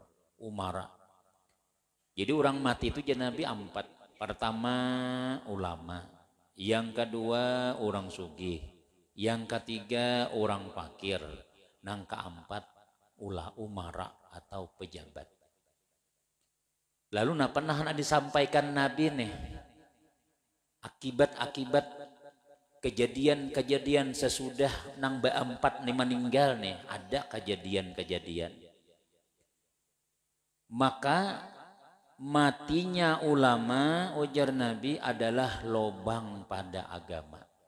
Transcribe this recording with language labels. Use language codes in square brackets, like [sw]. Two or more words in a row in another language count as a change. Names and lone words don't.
[id] Umara, jadi orang mati itu jadi Nabi 4. Pertama ulama, yang kedua orang sugih, yang ketiga orang fakir, yang keempat umara atau pejabat. Lalu pernah disampaikan Nabi nih akibat-akibat kejadian-kejadian sesudah nang ba-4 nih meninggal nih, ada kejadian-kejadian. Maka matinya ulama, ujar Nabi, adalah lobang pada agama.